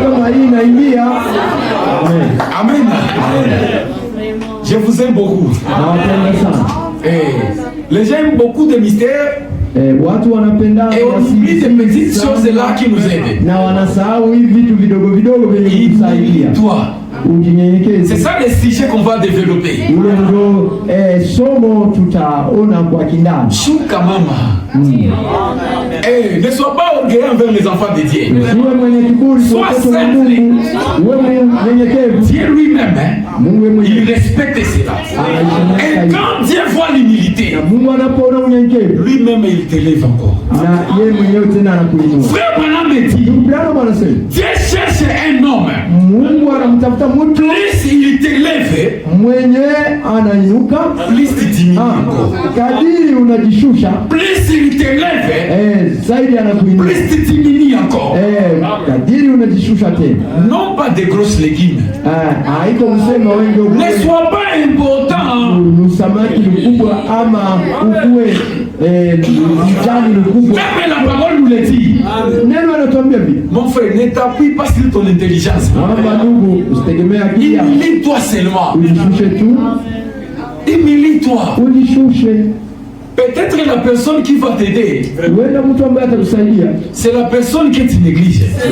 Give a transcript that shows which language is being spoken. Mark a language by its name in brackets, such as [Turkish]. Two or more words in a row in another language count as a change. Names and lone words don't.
[French] Amen. Je vous aime beaucoup. Les gens aiment beaucoup de mystères. Et on oublie ces petites choses là qui nous aident. Toi, [Swahili] ujinyenyekeze. [French] C'est ça le sujet qu'on va développer. [Swahili] Ule ndio somo tutaona kwa kindani. Shuka mama. [French] Ne sois pas orgueilleux envers les enfants de Dieu. [Swahili] Usiwe mwenye kiburi kwa watoto wa Mungu. Uwe mnyenyekevu. [French] Dieu lui-même, il respecte cela. Et quand Dieu voit l'humilité, [Swahili] Mungu anapoona unyenyekevu, [French] lui-même il t'élève encore. [Swahili] Na yeye mwenyewe tena anakuinua. [French] Frère Branham me dit, Dieu cherche un homme. [Swahili] Mungu anamtafuta mtu. [French] Plus il t'élève, [Swahili] mwenye anainuka, [French] plus tu diminues encore. [Swahili] Kadiri unajishusha, [French] plus il t'élève, [Swahili] zaidi anakuinua. [French] Plus tu diminues encore. [Swahili] Kadiri unajishusha tena. [French] Non pas de grosses légumes. [Swahili] Haiko msema wengi. [French] Ne sois pas important. [Swahili] Usamaki mkubwa ama ukue mjani mkubwa. [French] Même la parole nous le dit. [Swahili] Neno anatuambia vipi? [French] Mon frère, ne t'appuie pas sur ton intelligence. Humilie-toi seulement. Humilie-toi. Peut-être la personne qui va t'aider, c'est la personne que tu négliges.